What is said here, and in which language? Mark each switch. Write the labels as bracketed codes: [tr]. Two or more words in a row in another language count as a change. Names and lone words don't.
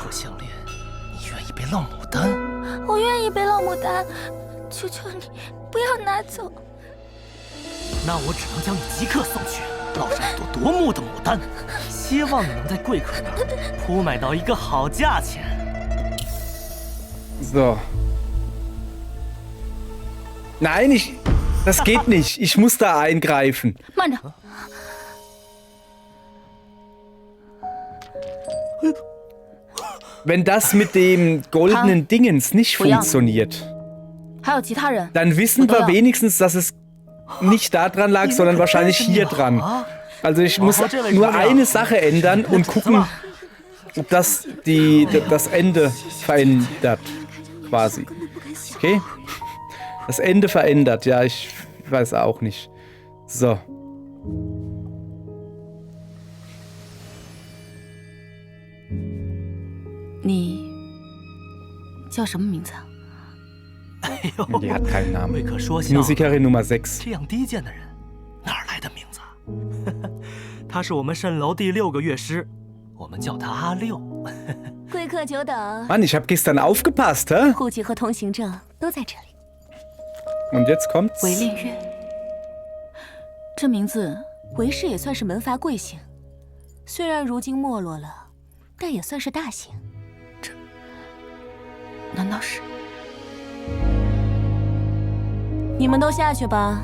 [zh] 这项链，你愿意被烙牡丹？我愿意被烙牡丹，求求你不要拿走。那我只能将你即刻送去，烙上一朵夺目的牡丹，希望你能在贵客那儿铺买到一个好价钱。 [de] So. Nein, das geht nicht. Ich muss da eingreifen. [zh] 慢着。 [de] Wenn das mit dem goldenen Dingens nicht funktioniert, [zh] 还有其他人， [de] dann wissen wir wenigstens, dass es nicht da dran lag, sondern wahrscheinlich hier dran. Also ich muss nur eine Sache ändern und gucken, ob das das Ende verändert, quasi. Okay? Das Ende verändert, ja, ich weiß auch nicht. So. [zh] Die 叫什么名字？ [de] Die hat keinen Namen. Musikerin Nummer 6. [zh] 这样低贱的人，哪儿来的名字？他是我们蜃楼第6个乐师，我们叫他阿六。贵客久等。 [de] Mann, ich habe gestern aufgepasst, hä? [zh] 户籍和通行证都在这里。 [de] Und jetzt kommt's. [zh] 韦令月，这名字，韦氏也算是门阀贵姓，虽然如今没落了，但也算是大姓。这难道是？你们都下去吧，